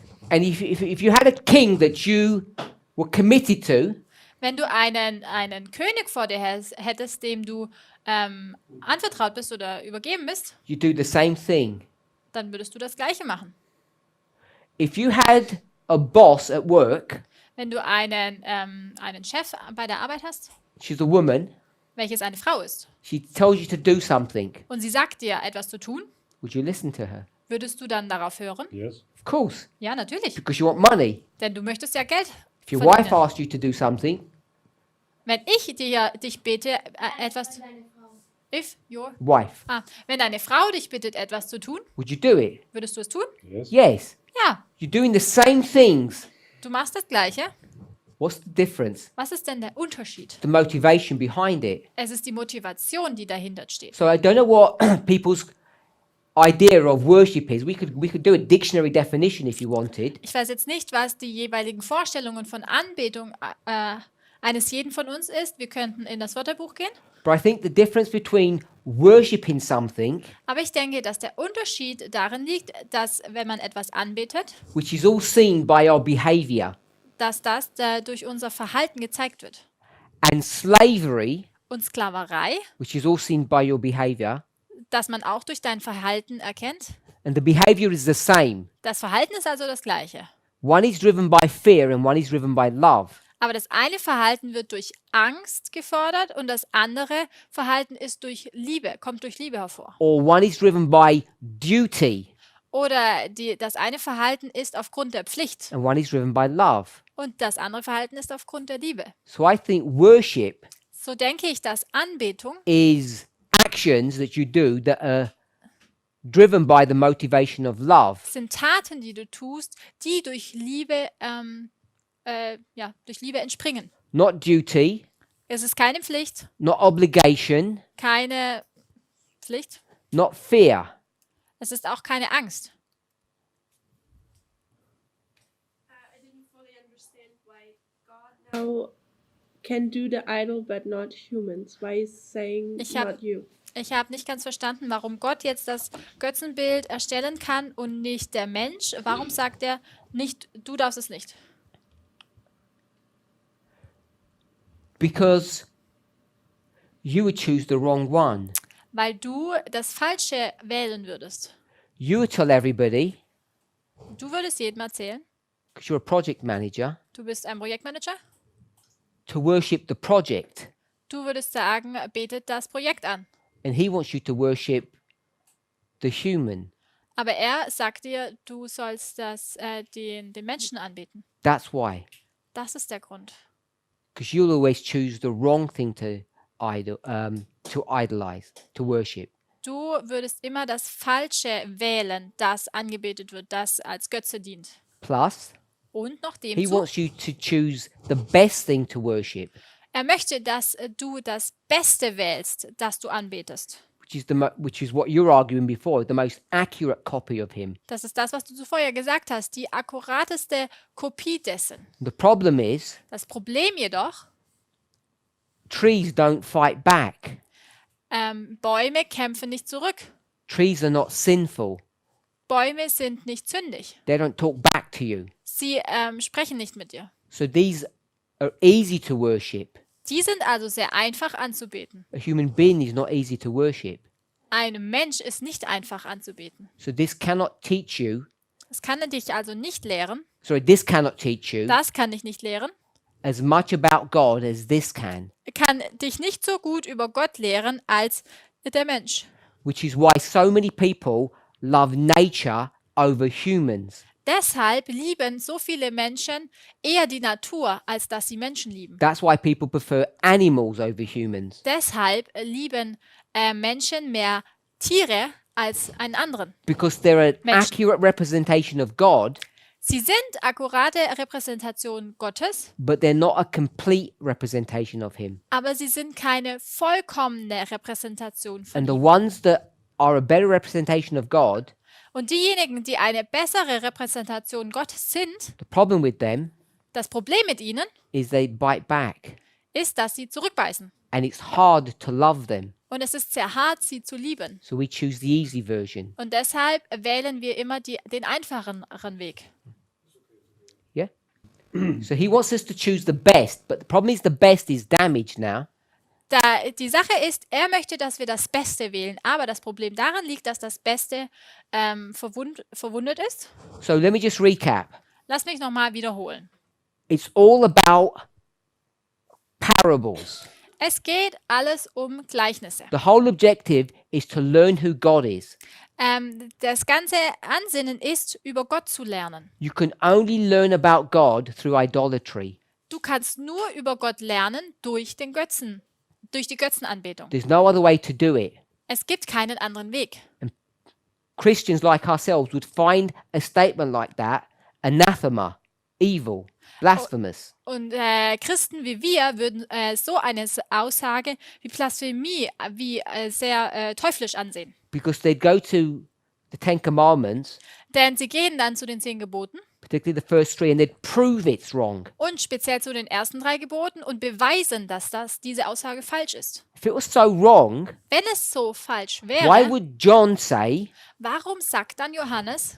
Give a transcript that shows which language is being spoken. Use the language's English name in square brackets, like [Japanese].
[English] And if you had a king that you were committed to, [German] Wenn du einen König vor dir hättest, dem du anvertraut bist oder übergeben bist, [English] you do the same thing. [German] dann würdest du das Gleiche machen. [English] If you had a boss at work, [German] Wenn du einen Chef bei der Arbeit hast, [English] she's a woman, [German] welches eine Frau ist, [English] she tells you to do something, [German] und sie sagt dir etwas zu tun, [English] would you listen to her? [German] würdest du dann darauf hören? [English] Yes. Of course, [German] Ja, natürlich. [English] because you want money. [German] Denn du möchtest ja Geld [English] If your [German] verdienen. [English] wife asks you to do something, [German] Wenn ich dich bitte, etwas... [English] If your... wife, [German] wenn deine Frau dich bittet, etwas zu tun, [English] would you do it? [German] würdest du es tun? [English] Yes. Yes. [German] Ja, [English] You're doing the same things. [German] du machst das Gleiche. [English] What's the difference? [German] Was ist denn der Unterschied? [English] The motivation behind it. [German] Es ist die Motivation, die dahinter steht. [English] So I don't know what people's idea of worship is. We could do a dictionary definition if you wanted. [German] Ich weiß jetzt nicht, was die jeweiligen Vorstellungen von Anbetung eines jeden von uns ist. Wir könnten in das Wörterbuch gehen. [English] But I think the difference between worshiping something, [German] Aber ich denke, dass der Unterschied darin liegt, dass wenn man etwas anbetet, [English] which is all seen by our behavior, [German] dass das durch unser Verhalten gezeigt wird. [English] and slavery, [German] Und Sklaverei, [English] which is all seen by your behavior, [German] dass man auch durch dein Verhalten erkennt. [English] and the behavior is the same. [German] Das Verhalten ist also das gleiche. [English] One is driven by fear and one is driven by love. [German] Aber das eine Verhalten wird durch Angst gefordert und das andere Verhalten ist durch Liebe, kommt durch Liebe hervor. [English] Or one is driven by duty [German] Oder das eine Verhalten ist aufgrund der Pflicht [English] and one is driven by love. [German] und das andere Verhalten ist aufgrund der Liebe. [English] So I think worship [German] So denke ich, dass Anbetung [English] is actions that you do that are driven by the motivation of love. [German] sind Taten, die du tust, die durch Liebe entspringen. [English] Not duty, [German] Es ist keine Pflicht, [English] not obligation, [German] keine Pflicht. [English] not fear. [German] Es ist auch keine Angst. [English] I didn't fully understand why God now can do the idol but not humans. Why is saying [German] Ich hab- [English] not you? [German] Ich habe nicht ganz verstanden, warum Gott jetzt das Götzenbild erstellen kann und nicht der Mensch. Warum sagt er nicht, du darfst es nicht? [English] Because you would choose the wrong one. [German] Weil du das Falsche wählen würdest. [English] You would tell everybody, [German] Du würdest jedem erzählen, [English] because you're a project manager, [German] du bist ein Projektmanager. [English] to worship the project. [German] Du würdest sagen, betet das Projekt an. [English] And he wants you to worship the human. [German] Aber er sagt dir, du sollst den Menschen anbeten. [English] That's why. [German] Das ist der Grund. [English] Because you'll always choose the wrong thing to idolize, to worship. [German] Du würdest immer das Falsche wählen, das angebetet wird, das als Götze dient. [English] Plus, [German] Und noch [English] he [German] demzu, [English] wants you to choose the best thing to worship, [German] er möchte, dass du das Beste wählst, das du anbetest. [English] which is what you're arguing before, the most accurate copy of him. [German] Das ist das, was du zuvor ja gesagt hast, die akkurateste Kopie dessen. [English] The problem is, [German] Das Problem jedoch, [English] trees don't fight back. [German] Bäume kämpfen nicht zurück. [English] Trees are not sinful. [German] Bäume sind nicht sündig. [English] They don't talk back to you. [German] Sie sprechen nicht mit dir. [English] So these are easy to worship. [German] Die sind also sehr einfach anzubeten. [English] A human being is not easy to worship. [German] Ein Mensch ist nicht einfach anzubeten. [English] So this cannot teach you. [German] Das kann dich also nicht lehren. [English] This cannot teach you [German] Das kann dich nicht lehren. [English] as much about God as this can. [German] Kann dich nicht so gut über Gott lehren als der Mensch. [English] Which is why so many people love nature over humans. [German] Deshalb lieben so viele Menschen eher die Natur, als dass sie Menschen lieben. [English] That's why people prefer animals over humans. [German] Deshalb lieben Menschen mehr Tiere als einen anderen. [English] Because they're an [German] Menschen. [English] accurate representation of God, [German] Sie sind akkurate Repräsentationen Gottes, [English] but they're not a complete representation of Him. [German] aber sie sind keine vollkommene Repräsentation von [English] And the [German] ihm. [English] ones that are a better representation of God, [German] Und diejenigen, die eine bessere Repräsentation Gottes sind, [English] the problem with them [German] das Problem mit ihnen [English] is they bite back. [German] ist, dass sie zurückbeißen. [English] And it's hard to love them. [German] Und es ist sehr hart, sie zu lieben. [English] So we choose the easy version. [German] Und deshalb wählen wir immer den einfacheren Weg. [English] Yeah? So He wants us to choose the best, but the problem is the best is damaged now. [German] Die Sache ist, er möchte, dass wir das Beste wählen, aber das Problem daran liegt, dass das Beste verwundet ist. [English] So let me just recap. [German] Lass mich nochmal wiederholen. [English] It's all about parables. [German] Es geht alles um Gleichnisse. [English] The whole objective is to learn who God is. [German] Das ganze Ansinnen ist, über Gott zu lernen. [English] You can only learn about God through idolatry. [German] Du kannst nur über Gott lernen durch die Götzenanbetung. [English] There's no other way to do it. [German] Es gibt keinen anderen Weg. [English] Christians like ourselves would find a statement like that anathema, evil, blasphemous. [German] Und Christen wie wir würden so eine Aussage wie Blasphemie, wie sehr teuflisch ansehen. [English] Because they'd go to the Ten Commandments, [German] Denn sie gehen dann zu den 10 Geboten, [English] particularly the first three, and they'd prove it's wrong. [German] Und speziell zu den ersten 3 Geboten und beweisen, dass diese Aussage falsch ist. [English] If it was so wrong, [German] Wenn es so falsch [English] why [German] wäre, [English] would John say, [German] warum sagt dann Johannes,